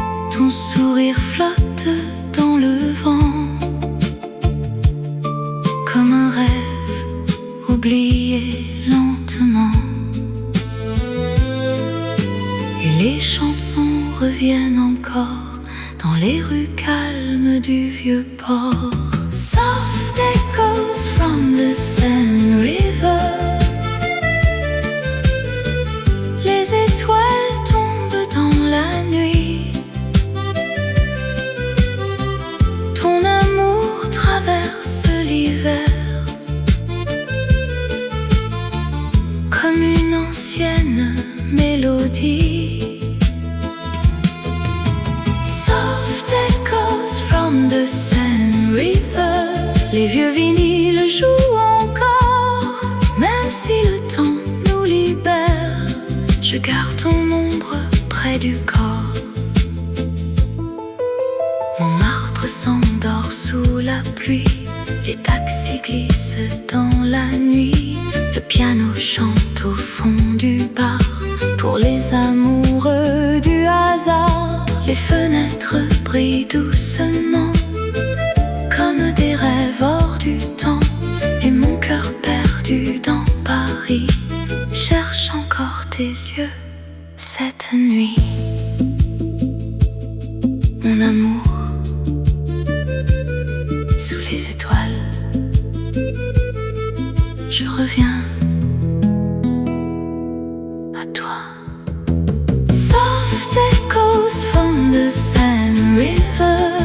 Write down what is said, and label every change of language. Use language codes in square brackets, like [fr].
[fr] Ton sourire flotte dans le vent comme un rêve oublié lentement. Et les chansons reviennent encore dans les rues calmes du vieux port. [en] Soft echoes from the Seine River. [fr] Les étoiles tombent dans la nuit. Ton amour traverse l'hiver comme une ancienne mélodie. [en] Soft echoes from the Seine River. [fr] Les vieux vinyles jouent encore, même si le temps nous libère. Je garde ton ombre près du corps. Montmartre s'endort sous la pluie. Les taxis glissent dans la nuit. Le piano chante au fond du bar pour les amoureux du hasard. Les fenêtres brillent doucement comme des rêves hors du temps. Et mon cœur perdu dans Paris cherche encore tes yeux cette nuit. Mon amour, sous les étoiles, je reviens à toi. [en] Soft echoes from the Seine River.